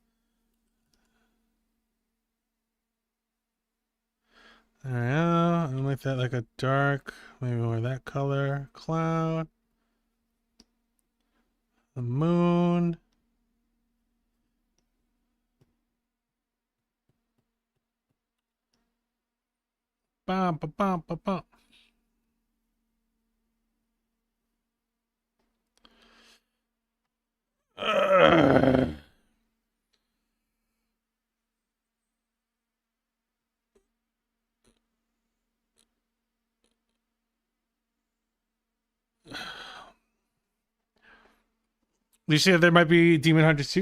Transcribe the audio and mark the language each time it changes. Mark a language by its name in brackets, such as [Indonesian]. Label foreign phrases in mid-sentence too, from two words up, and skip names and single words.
[English] Yeah, I like that, like a dark, maybe more that color. Cloud. The moon. Bum, ba, bum, ba, bum. Ugh. You see that there might be Demon Hunters 2?